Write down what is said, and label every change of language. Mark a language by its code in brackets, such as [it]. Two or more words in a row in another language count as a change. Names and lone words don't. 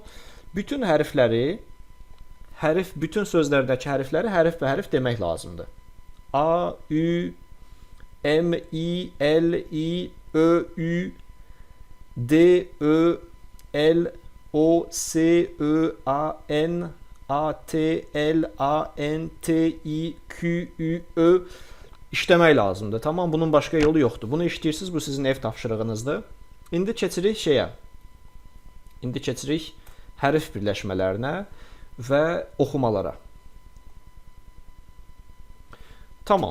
[az] Bütün hərfləri, bütün sözlərdəki hərfləri hərf demək lazımdır. A, Ü, M, I, L, I, Ö, Ü, D, Ö, L, O, S, Ö, A, N, A, T, L, A, N, T, I, Q, Ü, Ö işləmək lazımdır. Tamam, bunun başqa yolu yoxdur. Bunu işləyirsiniz, bu sizin ev tapşırığınızdır. İndi keçirik şeyə. İndi keçirik hərf birləşmələrinə və oxumalara. Tamam.